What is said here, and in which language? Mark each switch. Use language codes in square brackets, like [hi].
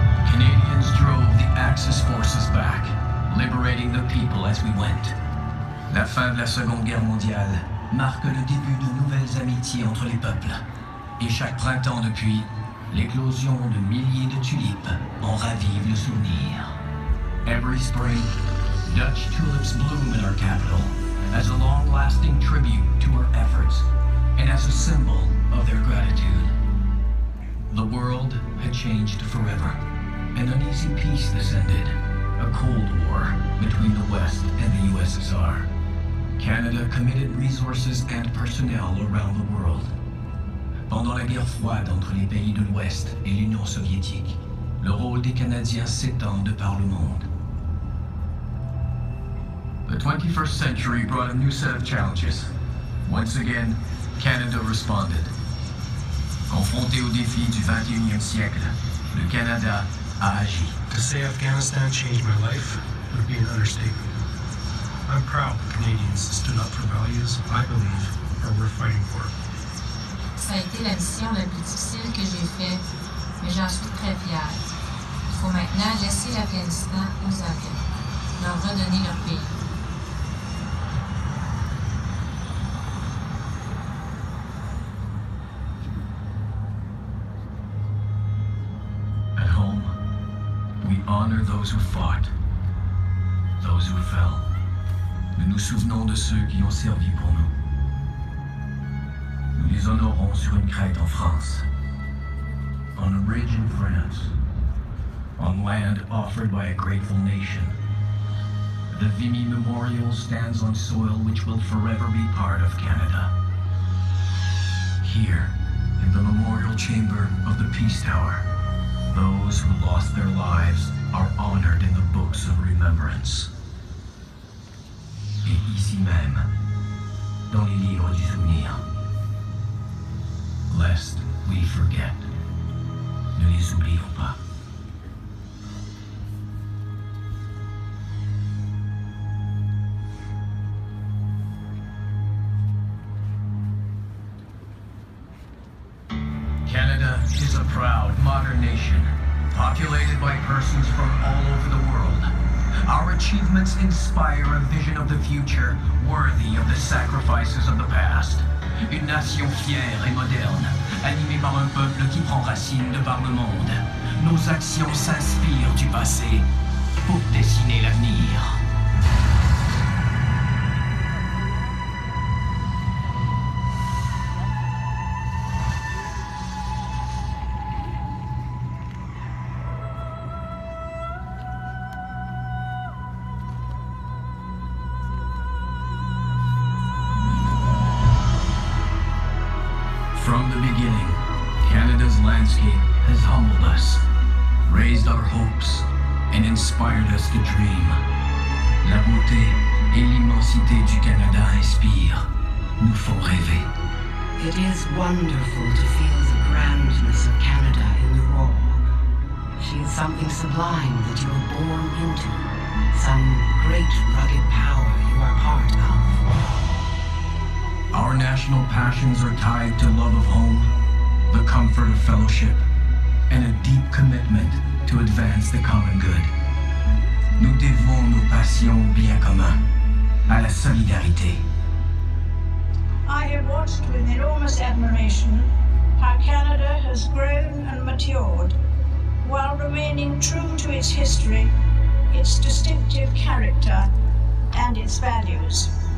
[en] Canadians drove the Axis forces back, liberating the people as we went. [fr] La fin de la Seconde Guerre mondiale marque le début de nouvelles amitiés entre les peuples. Et chaque printemps depuis, l'éclosion de milliers de tulipes en ravive le souvenir. [en] Every spring, Dutch tulips bloom in our capital as a long-lasting tribute to our efforts and as a symbol of their gratitude. The world had changed forever. An uneasy peace descended, a Cold War between the West and the USSR. Canada committed resources and personnel around the world. [fr] Pendant la guerre froide entre les pays de l'Ouest et l'Union soviétique, le rôle des Canadiens s'étend de par le monde. [en] The 21st century brought a new set of challenges. Once again, Canada responded. [fr] Confronté aux défis du 21e siècle, le Canada a agi. [en] To say Afghanistan changed my life would be an understatement. I'm proud the Canadians stood up for values I believe are worth fighting for. [fr] ça a été la mission la plus difficile que j'ai faite, mais j'en suis très fière. Il faut maintenant laisser l'Afghanistan aux Afghans, leur redonner leur pays. [en] At home, we honor those who fought, those who fell. [fr] Nous nous souvenons de ceux qui ont servi pour nous. Nous les honorons sur une crête en France, [en] on a ridge in France, [fr] on land offered by a grateful nation. [en] The Vimy Memorial stands on soil which will forever be part of Canada. Here, in the memorial chamber of the Peace Tower, those who lost their lives are honored in the books of remembrance. [fr] Et ici même, dans les livres du souvenir, [en] lest we forget, [fr] ne les oublions pas. [en] Canada is a proud, modern nation, populated by persons from all over the world. Our achievements inspire a vision of the future worthy of the sacrifices of the past. [fr] Une nation fière et moderne, animée par un peuple qui prend racine de par le monde. Nos actions s'inspirent du passé pour dessiner l'avenir. [en] From the beginning, Canada's landscape has humbled us, raised our hopes, and inspired us to dream. [fr] La beauté et l'immensité du Canada inspirent, nous font rêver. [en] It is wonderful to feel the grandness of Canada in the raw. She is something sublime that you are born into, some great rugged power you are part of. Our national passions are tied to love of home, the comfort of fellowship, and a deep commitment to advance the common good. [fr] Nous devons nos passions au bien commun, à la solidarité. [en] I have watched with enormous admiration how Canada has grown and matured while remaining true to its history, its distinctive character, and its values.